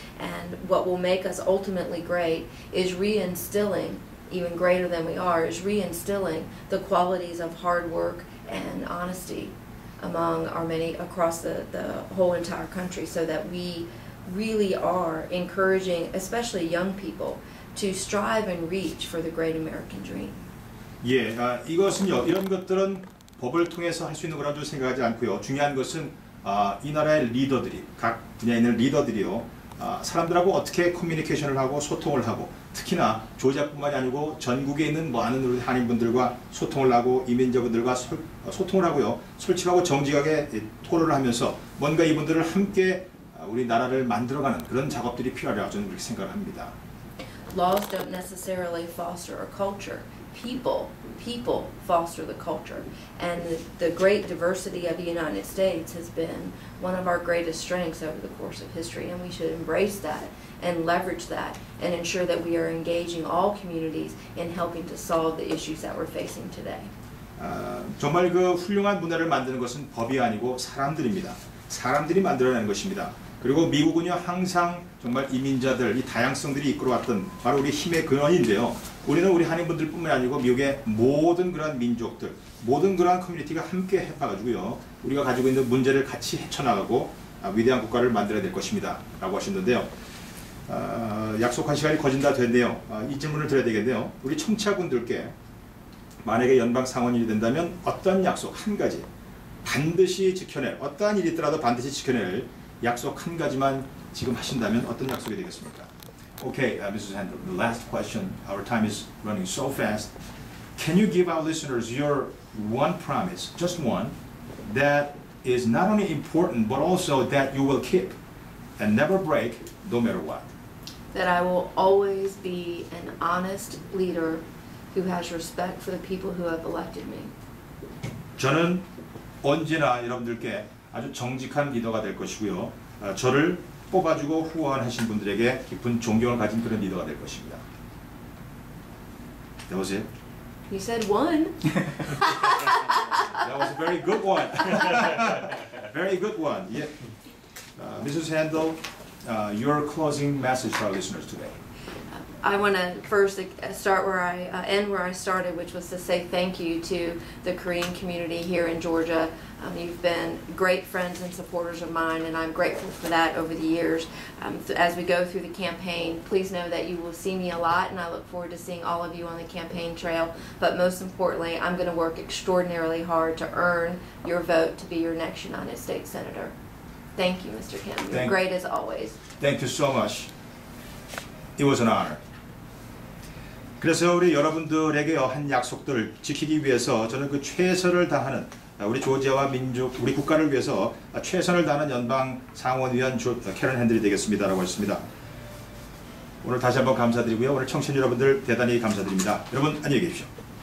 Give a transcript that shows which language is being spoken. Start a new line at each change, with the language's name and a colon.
English: And what will make us ultimately great is reinstilling, even greater than we are, is reinstilling the qualities of hard work and honesty among our many across the whole entire country, so that we really are encouraging especially young people to strive and reach for the great American dream.
Korean: 예, 이것은요, 이런 것들은 법을 통해서 할 수 있는 거라고 생각하지 않고요. 중요한 것은 이 나라의 리더들이, 각 분야에 있는 리더들이요, 사람들하고 어떻게 커뮤니케이션을 하고 소통을 하고, 특히나 조지아뿐만이 아니고 전국에 있는 많은 우리 한인분들과 소통을 하고 이민자분들과 소통을 하고요, 솔직하고 정직하게 토론을 하면서 뭔가 이분들을 함께 우리 나라를 만들어가는 그런 작업들이 필요하다고 저는 그렇게 생각을 합니다.
English: Laws don't necessarily foster a culture. People foster the culture, and the great diversity of the United States has been one of our greatest strengths over the course of history, and we should embrace that and leverage that and ensure that we are engaging all communities in helping to solve the issues that we're facing today.
Korean: 정말 그 훌륭한 문화를 만드는 것은 법이 아니고 사람들입니다. 사람들이 만들어내는 것입니다. 그리고 미국은요, 항상 정말 이민자들, 이 다양성들이 이끌어왔던 바로 우리 힘의 근원인데요. 우리는 우리 한인분들뿐만 아니고 미국의 모든 그런 민족들, 모든 그런 커뮤니티가 함께 해봐가지고요, 우리가 가지고 있는 문제를 같이 헤쳐나가고 위대한 국가를 만들어야 될 것입니다. 라고 하셨는데요. 약속한 시간이 거진 다 됐네요. 이 질문을 드려야 되겠네요. 우리 청취자분들께 만약에 연방 상원일이 된다면 어떤 약속 한 가지 반드시 지켜낼, 어떠한 일이 있더라도 반드시 지켜낼 약속 한 가지만 지금 하신다면 어떤 약속이 되겠습니까?
English: Okay, Mrs. Handel, the last question. Our time is running so fast. Can you give our listeners your one promise, just one, that is not only important but also that you will keep and never break no matter what? That I will always be an honest leader who has respect for the people who have elected me.
Korean: 저는 언제나 여러분들께 아주 정직한 리더가 될 것이고요. 저를 뽑아주고 후원하신 분들에게 깊은 존경을 가진 그런 리더가 될 것입니다.
English: That was it? You said one. That was a very good one. Very good one. Yeah. Mrs. Handel, your closing message to our listeners today. I want to first start where I end where I started, which was to say thank you to the Korean community here in Georgia. You've been great friends and supporters of mine, and I'm grateful for that over the years. As we go through the campaign, please know that you will see me a lot, and I look forward to seeing all of you on the campaign trail. But most importantly, I'm going to work extraordinarily hard to earn your vote to be your next United States Senator. Thank you, Mr. Kim. You're great as always. Thank you so much. It was an honor.
Korean: 그래서 우리 여러분들에게 한 약속들을 지키기 위해서 저는 그 최선을 다하는 우리 조지아와 민족, 우리 국가를 위해서 최선을 다하는 연방 상원의원 캐런 핸들이 되겠습니다라고 했습니다. 오늘 다시 한번 감사드리고요. 오늘 청취자 여러분들 대단히 감사드립니다. 여러분 안녕히 계십시오.